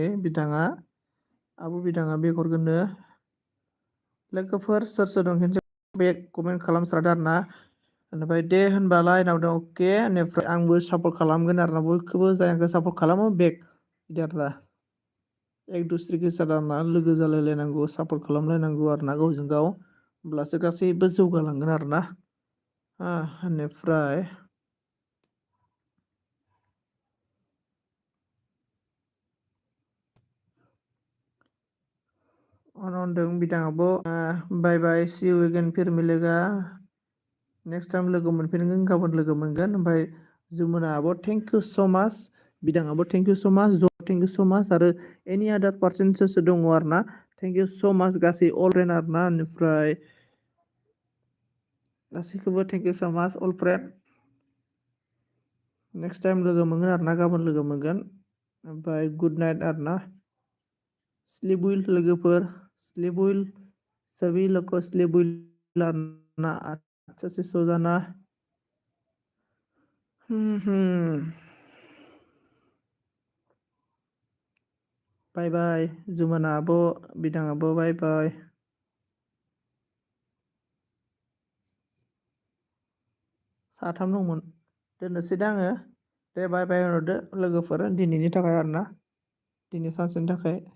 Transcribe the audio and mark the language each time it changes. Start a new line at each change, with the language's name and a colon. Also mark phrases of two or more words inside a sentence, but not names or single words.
Bodo: बिदाङा बिदाङा बेग हरगोननो लोगोफोर सोर दं खेनसे बेग कमेन्ट खालामस्रादो आरोना बेनिफ्राय दे होनबालाय नावदों अके बेनिफ्राय आंबो सापर्ट खालामगोन आरोना बयखौबो जाय आंखौ सापर्ट खालामो बेग बिदि आरोना एक दुसरेखौ सादाना लोगो जालायलायनांगौ सापर्ट खालामलायनांगौ आरोना गावजों गाव होमब्लासो गासैबो जौगालांगोन आरोना बेनिफ्राय होनदों बिदाङाबो
English: bye bye see you again
Hindi: फिर मिलेगा
English: next time
Bodo: लोगो मोनफिनगोन गाबोन लोगो मोनगोन ओमफ्राय जुमुनाबो
English: thank you so much
Bodo: बिदाङाबो
English: thank you so much thank you so much
Bodo: आरो
English: any other
Bodo: पार्सनसो दङ आरोना
English: thank you so much
Bodo: गासै
English: all friend
Bodo: आरोना बेनिफ्राय गासैखौबो
English: thank you so much all friend next time
Bodo: लोगो मोनगोन आरोना गाबोन लोगो मोनगोन ओमफ्राय
English: good night
Bodo: आरोना
English: sleep well
Bodo: लोगोफोर
English: sleep well
Hindi: सभी लोग को
English: sleep well
Bodo: आरोना
Hindi: अच्छा से सो जाना
English: bye bye
Bodo: जुमुना आब' बिदाङाबो
English: bye bye
Bodo: साथाम दंमोन दोननोसै दा आङो दे
English: bye bye
Bodo: होनहरदो लोगोफोर दिनैनि थाखाय आरोना दिनै सानसेनि थाखाय